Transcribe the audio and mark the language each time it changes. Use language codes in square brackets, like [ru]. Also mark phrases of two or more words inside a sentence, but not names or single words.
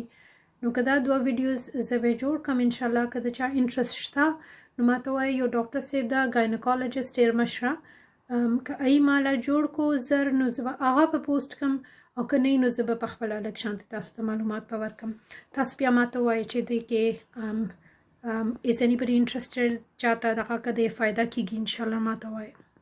[ps] نو که دا دوه ویډیوز زه به جوړ کړم انشاءالله که د چا انټرسټ شته نو ماته وایي یو ډاکټر صاحب ده ګاینکالوجسټ ډېر مشره که ای ماله جوړ کو زر نو زه به هغه په پوسټ کړم او که نه نو زه به پخپله لږ شانتې تاسو ته معلومات به ورکړم. تاسو بیا ماته وایي چې دې کې [en] is anybody interested [ps] چاته دغه که دې فایده کیږي انشاءالله ماته وایي.